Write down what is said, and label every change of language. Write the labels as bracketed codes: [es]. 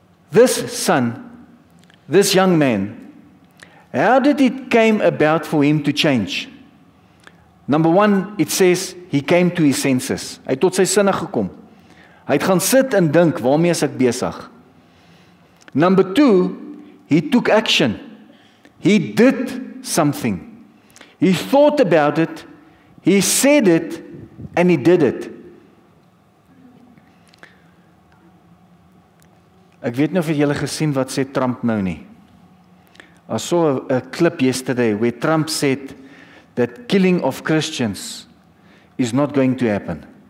[en] This son, this young man, how did it came about for him to change? Number one, it says, he came to his senses. [af] Hy het tot sy sinne gekom. Hy het gaan sit en dink, waarmee is ek besig? [en] Number two, he took action. He did something. He thought about it, he said it, and he did it. [af] Ek weet nie of julle gesien wat sê Trump nou nie. [en] I saw a clip yesterday where Trump said that killing of Christians is not going to happen.